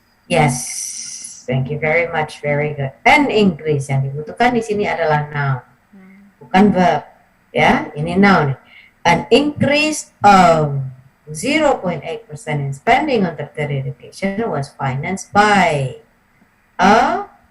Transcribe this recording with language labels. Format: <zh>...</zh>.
<en>Yes, thank you very much, very good.</en> <id>An increase yang dibutuhkan di sini adalah noun, bukan verb. Ya, ini noun.</id> <en>An increase of 0.8% in spending on tertiary education was financed by a</en>